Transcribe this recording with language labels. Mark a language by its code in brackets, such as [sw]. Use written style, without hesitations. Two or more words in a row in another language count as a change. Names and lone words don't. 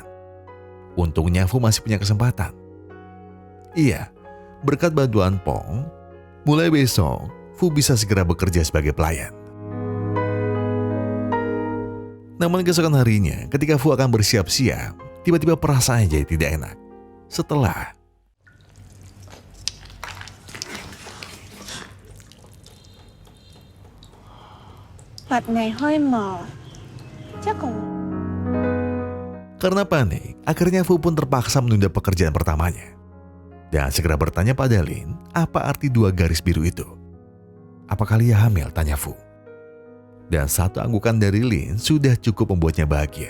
[id] Untungnya Fu masih punya kesempatan. Iya, berkat bantuan Pong, mulai besok Fu bisa segera bekerja sebagai pelayan. Namun keesokan harinya, ketika Fu akan bersiap-siap, tiba-tiba perasaannya jadi tidak enak. Setelah [vi] Hộp này hơi mờ. Chắc còn... [id] Karena panik, akhirnya Fu pun terpaksa menunda pekerjaan pertamanya. Dan segera bertanya pada Lin, apa arti 2 garis biru itu? Apakah Lia hamil? Tanya Fu. Dan satu anggukan dari Lin sudah cukup membuatnya bahagia.